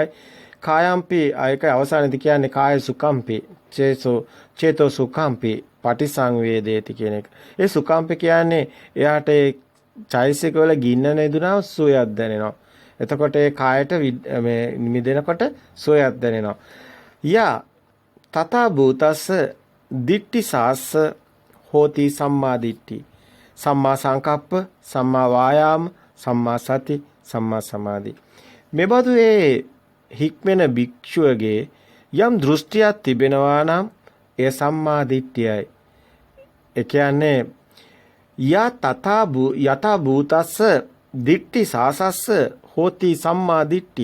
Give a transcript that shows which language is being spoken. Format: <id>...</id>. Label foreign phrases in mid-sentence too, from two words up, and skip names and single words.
<si>කායම්පි ඒකයි අවසානයේදී කියන්නේ</si> <pi>කාය සුඛම්පි චේතෝ සුඛම්පි පටිසංවේදේති</pi> <si>කියන එක. ඒ සුඛම්පි කියන්නේ එයාට චෛසික වල ගින්න නෙදුනා සුවයක් දැනෙනවා. එතකොට ඒ කායට මේ නිමිදෙනකොට සුවයක් දැනෙනවා.</si> <pi>යා තථා භූතස්ස දිට්ඨි සාස්ස හෝති සම්මා දිට්ඨි. සම්මා සංකප්ප, සම්මා වායාම, සම්මා සති, සම්මා සමාධි.</pi> <si>මෙබඳු ඒ හික්මෙන භික්ෂුවගේ යම් දෘෂ්ටියක් තිබෙනවා නම් ඒ සම්මා දිට්ඨියයි. ඒ කියන්නේ</si> <pi>යතා භූතස්ස දිට්ඨි සාසස්ස හෝති සම්මා දිට්ඨි.</pi>